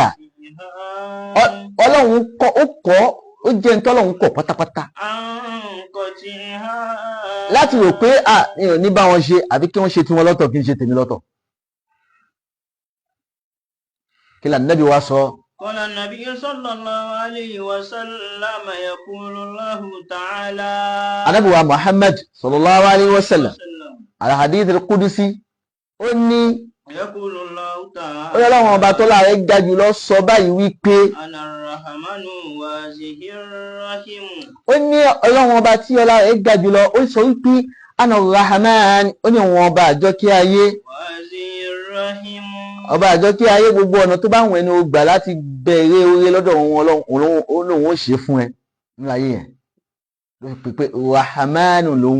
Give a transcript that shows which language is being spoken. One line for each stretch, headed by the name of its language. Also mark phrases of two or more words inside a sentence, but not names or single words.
Yoruba: Ọlọ́run kọ́, ó jẹ́ ní tọ́lọ́run kọ̀ pátápátá. Láti rò pé mi ò ní bá wọn ṣe àbí kí wọ́n ṣe tiwọn lọ́tọ̀ kí n ṣe tèmi lọ́tọ̀. Kí la Nábì wa sọ?
Arabic: قال النبي صلى الله عليه وسلم يقول الله تعالى.
Yoruba: Ànábì wa Muhammad
Arabic: صلى الله عليه وسلم. الحديث القدسي.
Yoruba: Ó ní
Arabic: يقول الله تعالى.
Yoruba: ó yẹ láwọn ọba tó láàrẹ ga jùlọ sọ báyìí wípé
Arabic: أنا الرحمن وزهر الرحيم.
Yoruba: ó ní ọlọ́run ọba tí ọlá rẹ̀ ga jùlọ ó sọ wípé
Arabic: أنا رحمن,
Yoruba: ó ní òun ọba àjọkẹ́ ayé,
Arabic: وزهر الرحيم.
Yoruba: ọba àjọkẹ́ ayé, gbogbo ọ̀nà tó bá wùn ẹni ó gbà láti bẹ̀rẹ̀ oore lọ́dọ̀ òun lòun ó ṣe fún ẹ nínú ayé yẹn ló fi pè pé rahmanu lòun.